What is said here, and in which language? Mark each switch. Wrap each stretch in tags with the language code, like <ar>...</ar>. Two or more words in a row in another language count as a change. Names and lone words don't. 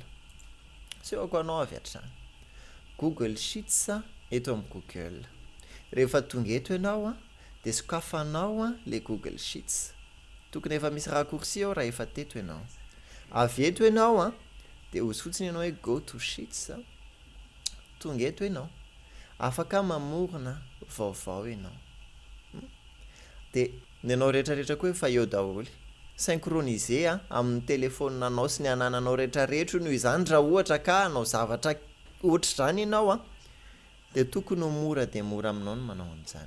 <mg>Sehoko anao avy hatrany. Google Sheets eto amin'ny Google. Rehefa tonga eto ianao dia sokafanao le Google Sheets. Tokony efa misy raccourci ao raha efa teto ianao. Avy eto ianao dia hozy fotsiny ianao hoe</mg> <en>go to Sheets.</en> <mg>Tonga eto ianao. Afaka mamorona vaovao ianao. Dia ny anao rehetrarehetra koa efa eo daholo. Synchroniser amin'ny telefonanao sy ny anananao rehetrarehetra noho izany raha ohatra ka anao zavatra ohatr'izany ianao dia tokony ho mora dia mora aminao ny manao an'izany.</mg>